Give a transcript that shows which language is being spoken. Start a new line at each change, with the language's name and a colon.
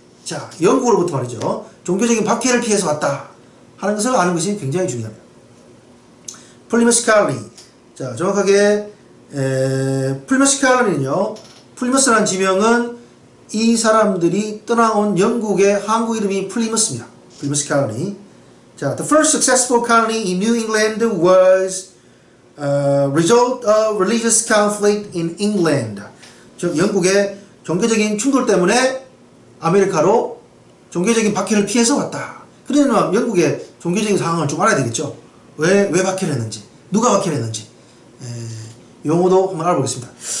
Korean: 자, 영국으로부터 말이죠, 종교적인 박해를 피해서 왔다 하는 것을 아는 것이 굉장히 중요합니다. 플리머스 칼로니. 자, 정확하게 플리머스 칼로니는요, 플리머스라는 지명은 이 사람들이 떠나온 영국의 항구 이름이 플리머스입니다. 플리머스 칼로니.
English: 자, the first successful colony in New England was result of religious conflict in England.
Korean: 즉, 영국의 종교적인 충돌 때문에 아메리카로 종교적인 박해를 피해서 왔다. 그러면 영국의 종교적인 상황을 좀 알아야 되겠죠. 왜 박해를 했는지, 누가 박해를 했는지, 용어도 한번 알아보겠습니다.